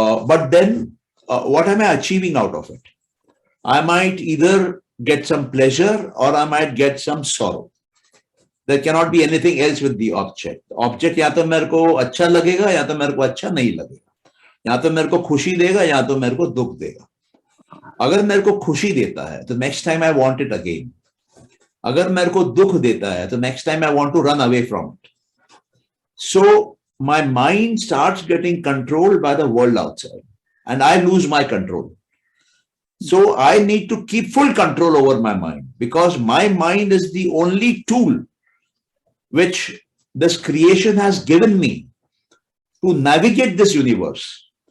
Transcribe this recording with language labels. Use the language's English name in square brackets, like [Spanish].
[English] But then what am I achieving out of it? I might either get some pleasure or I might get some sorrow. There cannot be anything else with the object. [Hindi] Object या तो मेरे को अच्छा लगेगा या तो मेरे को अच्छा नहीं लगेगा. या तो मेरे को खुशी देगा या तो मेरे को दुख देगा. अगर मेरे को खुशी देता है तो [English] next time I want it again. [Hindi] अगर मेरे को दुख देता है तो [English] next time I want to run away from it. So my mind starts getting controlled by the world outside and I lose my control. So I need to keep full control over my mind, because my mind is the only tool which this creation has given me to navigate this universe.